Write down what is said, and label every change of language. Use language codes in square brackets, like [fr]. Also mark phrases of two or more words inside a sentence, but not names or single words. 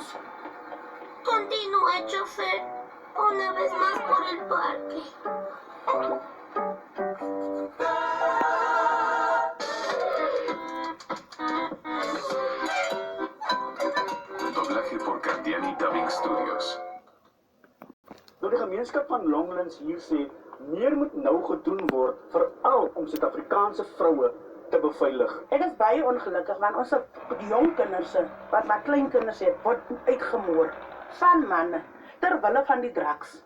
[es] Continúe, chofer. Una vez más por el parque. Doblaje por Candiani Dubbing Studios. [af] Nou die gemeenskap van Longlands hier sê, meer moet nou gedoen word, veral om Suid-Afrikaanse vroue te beveilig. Ek is baie ongelukkig, want ons jong kinders, wat maar klein kinders het, word uitgemoor van manne, terwille van die drugs.